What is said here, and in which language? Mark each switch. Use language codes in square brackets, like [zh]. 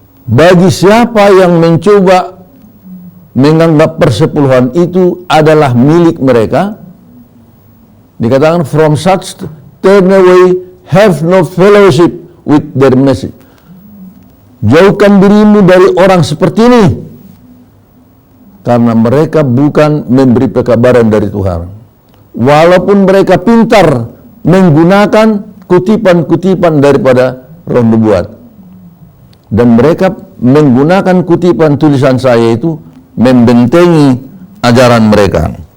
[id] Bagi siapa yang mencoba menganggap persepuluhan itu adalah milik mereka. Dikatakan [en] from such turn away, have no fellowship with their message. [id] Jauhkan dirimu dari orang seperti ini, karena mereka bukan memberi pekabaran dari Tuhan. Walaupun mereka pintar menggunakan kutipan-kutipan daripada roh nubuat, dan mereka menggunakan kutipan tulisan saya itu membentengi ajaran mereka.